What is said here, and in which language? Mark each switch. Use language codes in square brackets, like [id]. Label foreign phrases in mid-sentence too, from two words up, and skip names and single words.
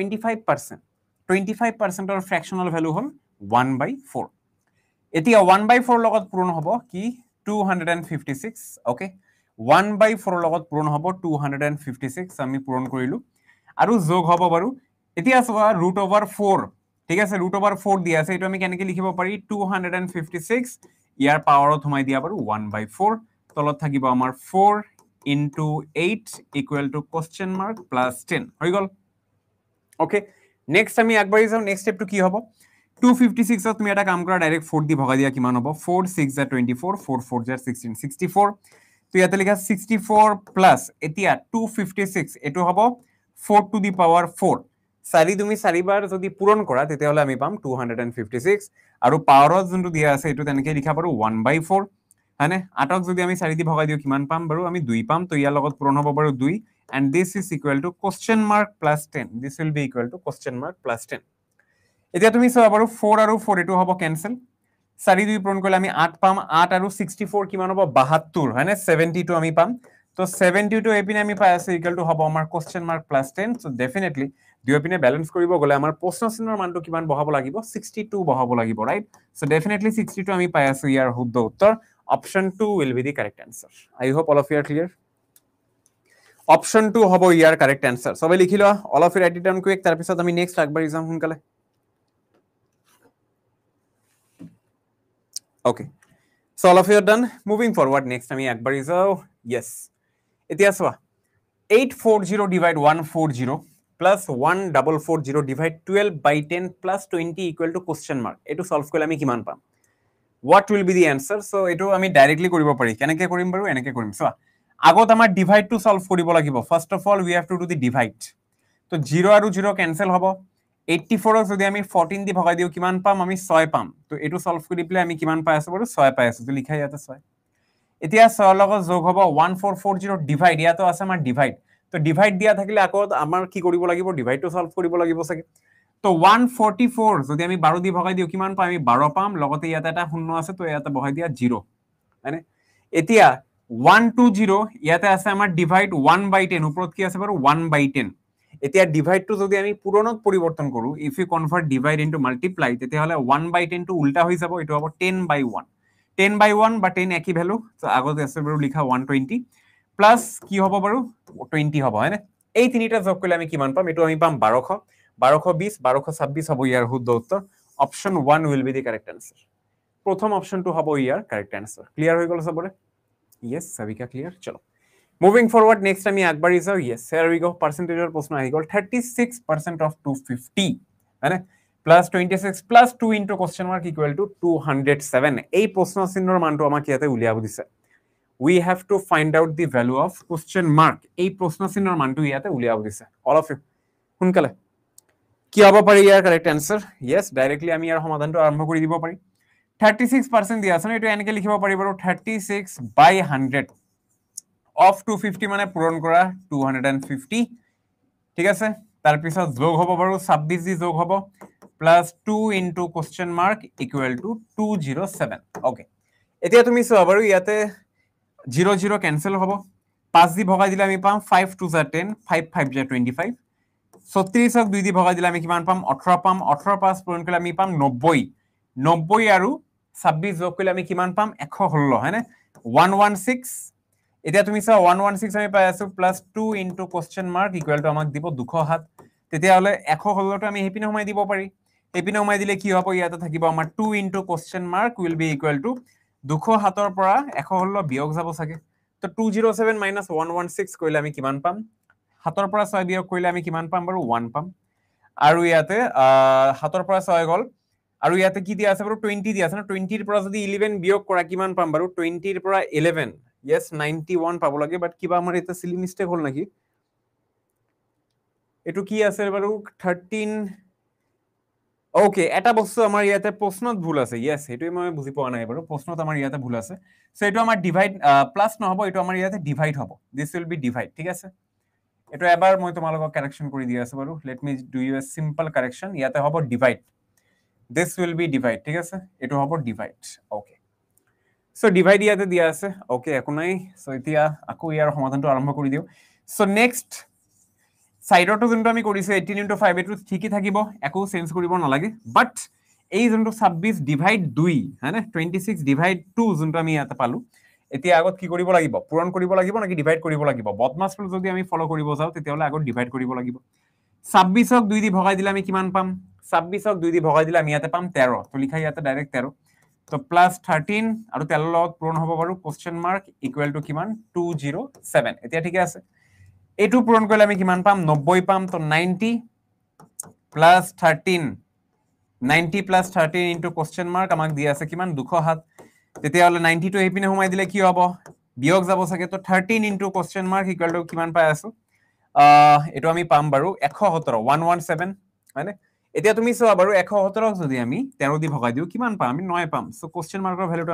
[as] 25% অৰ [en] fractional value [as] হল 1/4 এতিয়া 1/4 লগত পূৰণ হ'ব কি 256 ওকে 1/4 লগত পূৰণ হ'ব 256 আমি পূৰণ কৰিলো আৰু যোগ হ'ব বাৰু এতিয়া চোৱা √4 ঠিক আছে √4 দিয়া আছে এটো আমি কেনেকৈ লিখিব পাৰি 256 ইয়াৰ পাৱাৰত সোমাই দিয়া বাৰু 1/4 তলত থাকিব আমাৰ [en] 4 into 8 equal to question mark plus 10 [as] হৈ গল [en] okay next [as] আমি আগবাঢ়ি যাও নেক্সট স্টেপটো কি হ'ব 256 ত তুমি এটা কাম কৰা ডাইৰেক্ট 4 দি ভগাই দিয়া কিমান হ'ব 4 6 * 24 4 4 * 16 64 তো ইয়াতে লিখা 64 প্লাস এতিয়া 256 এটো হ'ব 4 [en] to the power [as] 4 চাৰি তুমি চাৰিবাৰ যদি পূৰণ কৰা তেতিয়া হলে আমি পাম 256 আৰু পাৱাৰত যোনটো দিয়া আছে এটো তেনেকৈ লিখা পাৰো 1/4 হয়নে 8ক যদি আমি 4 দি ভগাই দিও কিমান পাম বাৰু আমি 2 পাম তো ইয়াৰ লগত পূৰণ হ'ব বাৰু 2 [en] and this is equal to question mark plus [as] 10 [en] this will be equal to question mark plus [as] 10 এতিয়া তুমি চাবা বাৰু 4 আৰু 4 এটো হ'ব ক্যান্সেল 4 2 পূৰণ কৰিলে আমি 8 পাম 8 আৰু 64 কিমান হ'ব 72 হয়নে 72 আমি পাম তো 72 এপিনে আমি পাই আছে [en] equal to [as] হ'ব আমাৰ [en] question mark plus 10 so definitely [as] দুই এপিনে ব্যালেন্স কৰিব গলে আমাৰ প্ৰশ্ন চিহ্নৰ মানটো কিমান বহাব লাগিব 62 বহাব লাগিব [en] right so definitely [as] 62 আমি পাই আছো ইয়াৰ শুদ্ধ উত্তৰ [en] option 2 will be the correct answer I hope all of you are clear option 2 [as] হ'ব ইয়াৰ [en] correct answer [as] সবাই লিখি লোৱা [en] all of you write it down quick [as] তাৰ পিছত আমি নেক্সট আগবাঢ়ি যাম সোনকালে [en] okay so all of you are done moving forward next [as] আমি আগবাঢ়ি যাও [en] yes [as] এতিয়া চোৱা [en] 840 divide 140 plus 1440 divide 12/10 plus 20 equal to question mark [as] এটো সলভ কৰিলে আমি কিমান পাম [en] what will be the answer so [as] এটো আমি ডাইৰেক্টলি কৰিব পাৰি কেনেকৈ কৰিম বাৰু এনেকৈ কৰিম চোৱা আগত আমাৰ ডিভাইড টু সলভ কৰিব লাগিব [en] first of all we have to do the [as] divide তো 0 আৰু 0 ক্যান্সেল হ'ব 84 ক যদি আমি 14 দি ভগাই দিও কিমান পাম আমি 6 পাম তো এটো সলভ কৰি প্লে আমি কিমান পাই আছো বাৰু 6 পাই আছো তো লিখা ইয়াতে 6 এতিয়া 6 লগত যোগ হ'ব 1440 ডিভাইড ইয়াতো আছে আমাৰ ডিভাইড তো ডিভাইড দিয়া থাকিলে আকৌ আমাৰ কি কৰিব লাগিব ডিভাইড টু সলভ কৰিব লাগিব সকে তো 144 যদি আমি 12 দি ভগাই দিও কিমান পাম আমি 12 পাম লগতে ইয়াতে এটা শূন্য আছে তো ইয়াতে বহাই দিয়া 0 মানে এতিয়া 120 ইয়াতে আছে আমাৰ ডিভাইড 1/10 ওপৰত কি আছে বাৰু 1/10 এতিয়া ডিভাইড টু যদি আমি পূৰণত পৰিৱৰ্তন কৰো [en] if you convert divide into multiply [as] তেতিয়া হলে 1/10 টু উল্টা হৈ যাব এটো হ'ব 10/1 10/1 বা 10 একই ভ্যালু তো আগতে আছে বাৰু লিখা 120 প্লাস কি হ'ব বাৰু 20 হ'ব হয়নে এই তিনিটা যোগ কৰিলে আমি কিমান পাম এটো আমি পাম 1200 1220 1226 হ'ব ইয়াৰ শুদ্ধ উত্তৰ [en] option 1 will be the correct answer [as] প্ৰথম অপশনটো হ'ব ইয়াৰ [en] correct answer [as] ক্লিয়ার হৈ গল সবৰে yes [hi] सभी का क्लियर चलो [en] moving forward next [as] আমি আগবাঢ়ি যাও yes [en] here we go [as] percentageৰ প্ৰশ্ন আহি গল 36% of 250 মানে [en] plus 26 plus 2 into question mark equal to 207 [as] এই প্ৰশ্ন চিহ্নৰ মানটো আমাক ইয়াতে উলিয়াব দিছে [en] we have to find out the value of question mark [as] এই প্ৰশ্ন চিহ্নৰ মানটো ইয়াতে উলিয়াব দিছে [en] all of you [as] সোনকালে কি হ'ব পাৰি ইয়াৰ [en] correct answer [as] yes ডাইৰেক্টলি আমি ইয়াৰ সমাধানটো আৰম্ভ কৰি দিব পাৰি 36% দিয়া আছে এটো এনেকৈ লিখিব পাৰি বাৰু 36/100 of 250 মানে পূৰণ কৰা 250 ঠিক আছে তাৰ পিছত যোগ হ'ব বাৰু 26 দি যোগ হ'ব [en] plus 2 into question mark equal to 207 okay [as] এতিয়া তুমি চোৱা বাৰু ইয়াতে 0 0 কেনসেল হ'ব 5 দি ভগাই দিলে আমি পাম 5 2 যা 10 5 5 যা 25 36ক 2 দি ভগাই দিলে আমি কিমান পাম 18 পাম 18 পাঁচ পূৰণ কৰিলে আমি পাম 90 90 আৰু 26 যোগ কৰিলে আমি কিমান পাম 116 হয়নে 116 এতিয়া তুমি চোৱা 116 আমি পাই আছো [en] plus 2 into question mark equal to [as] আমাক দিব 207 তেতিয়া হলে 116 টো আমি হেপিনে সোমাই দিব পাৰি হেপিনে সোমাই দিলে কি হ'ব ইয়াতে থাকিব আমাৰ [en] 2 into question mark will be equal to 207 [as] ৰ পৰা 116 বিয়োগ যাব চাগে তো 207 মাইনাস 116 কৰিলে আমি কিমান পাম 7 ৰ পৰা 6 বিয়োগ কৰিলে আমি কিমান পাম বাৰু 1 পাম আৰু ইয়াতে 7 ৰ পৰা 6 গল আৰু ইয়াতে কি দিয়া আছে বাৰু 20 দিয়া আছে না 20 ৰ পৰা যদি 11 বিয়োগ কৰা কিমান পাম বাৰু 20 ৰ পৰা 11 yes 91 পাব লাগে বাট কিবা আমাৰ এটা [en] silly mistake [as] হল নাকি এটো কি আছে বাৰু 13 ওকে এটা বস্তু আমাৰ ইয়াতে প্ৰশ্নত ভুল আছে yes এটোই মই বুজি পোৱা নাই বাৰু প্ৰশ্নত আমাৰ ইয়াতে ভুল আছে সো এটো আমাৰ ডিভাইড প্লাস নহব এটো আমাৰ ইয়াতে ডিভাইড হ'ব [en] this will be divide [as] ঠিক আছে এটো এবাৰ মই তোমালোকক কাৰেকচন কৰি দি আছে বাৰু [en] let me do you a simple correction [as] ইয়াতে হ'ব ডিভাইড [en] this will be divide [as] ঠিক আছে এটো হ'ব ডিভাইড [en] okay so [as] ডিভাইড ইয়াতে দিয়া আছে ওকে একো নাই সো এতিয়া আকো ইয়াৰ সমাধানটো আৰম্ভ কৰি দিও [en] so next [as] সাইডৰটো যোনটো আমি কৰিছো 18 into 5 এটো ঠিকই থাকিব একো চেঞ্জ কৰিব নালাগে বাট এই যোনটো 26 ডিভাইড 2 হয়নে 26 ডিভাইড 2 যোনটো আমি ইয়াতে পালো এতিয়া আগত কি কৰিব লাগিব পূৰণ কৰিব লাগিব নাকি ডিভাইড কৰিব লাগিব বদমাছ ৰূল যদি আমি ফলো কৰিব যাও তেতিয়া হলে আগত ডিভাইড কৰিব লাগিব 26ক 2 দি ভগাই দিলে আমি কিমান পাম 26ক 2 দি ভগাই দিলে আমি ইয়াতে পাম 13 তো লিখা ইয়াতে ডাইৰেক্ট 13 তো প্লাস 13 আৰু 13 লগত পূৰণ হ'ব বাৰু [en] question mark equal to [as] কিমান 207 এতিয়া ঠিক আছে এটু পূৰণ কৰিলে আমি কিমান পাম 90 পাম তো 90 প্লাস 13 90 প্লাস 13 [en] into question mark [as] আমাক দিয়া আছে কিমান 207 তেতিয়া হলে 90 টো হেপিনে সোমাই দিলে কি হ'ব বিয়োগ যাব থাকে তো 13 [en] into question mark equal to [as] কিমান পাই আছো এটো আমি পাম বাৰু 117 117 হয়নে এতিয়া তুমি চোৱা বাৰু 117ক যদি আমি 13 দি ভগাই দিও কিমান পাম আমি 9 পাম সো কোশ্চেন মার্কৰ ভ্যালুটো